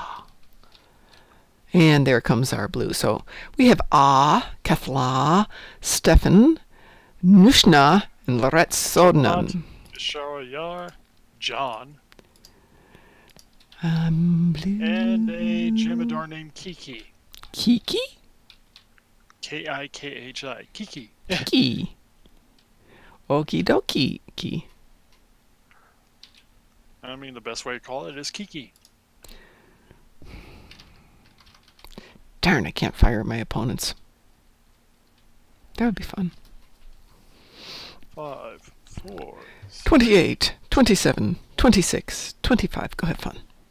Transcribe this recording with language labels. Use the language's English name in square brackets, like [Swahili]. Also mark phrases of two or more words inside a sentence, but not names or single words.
[English] And there comes our blue. So we have Kathla, Stefan, Nushna, and Loret Sodnan. Shara John, I'm blue. and a Jimador named Kiki. Kiki? Kikhi. Kiki. Kiki. Okie dokie. Kiki. I mean, the best way to call it is Kiki. Darn, I can't fire at my opponents. That would be fun. 5, 4, 28, 27, 26, 25. Go have fun.